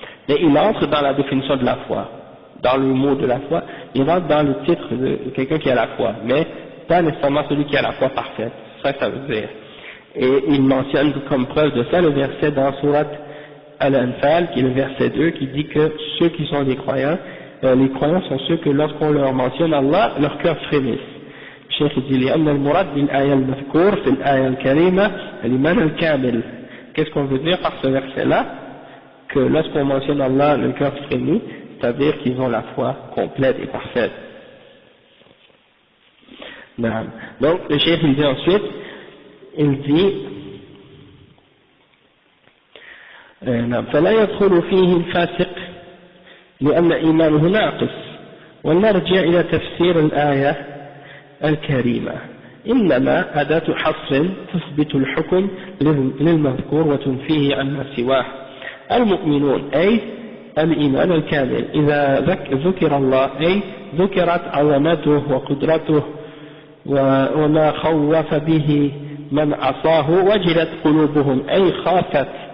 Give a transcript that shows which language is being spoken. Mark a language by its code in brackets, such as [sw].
[fr] Mais il entre dans la définition de la foi, dans le mot de la foi, il entre dans le titre de quelqu'un qui a la foi, mais pas nécessairement celui qui a la foi parfaite, ça veut dire. Et il mentionne comme preuve de ça le verset dans Surat Al-Anfal, qui est le verset 2, qui dit que ceux qui sont des croyants, les croyants sont ceux que lorsqu'on leur mentionne Allah, leur cœur frémisse. Le cheikh dit [ar] لأن المراد بالآية المذكور في الآية الكريمة الإيمان الكامل. [fr] Qu'est-ce qu'on veut dire par ce verset-là? Que lorsqu'on mentionne Allah, le cœur frémit, c'est-à-dire qu'ils ont la foi complète et parfaite. Donc le cheikh il dit ensuite, il dit [ar] فلا يدخل فيه الفاسق لأن إيمانه ناقص. ونرجع إلى تفسير الآية الكريمة إنما أداة حصر تثبت الحكم للمذكور وتنفيه عما سواه. المؤمنون أي الإيمان الكامل إذا ذكر الله أي ذكرت عظمته وقدرته وما خوف به من عصاه وجلت قلوبهم أي خافت.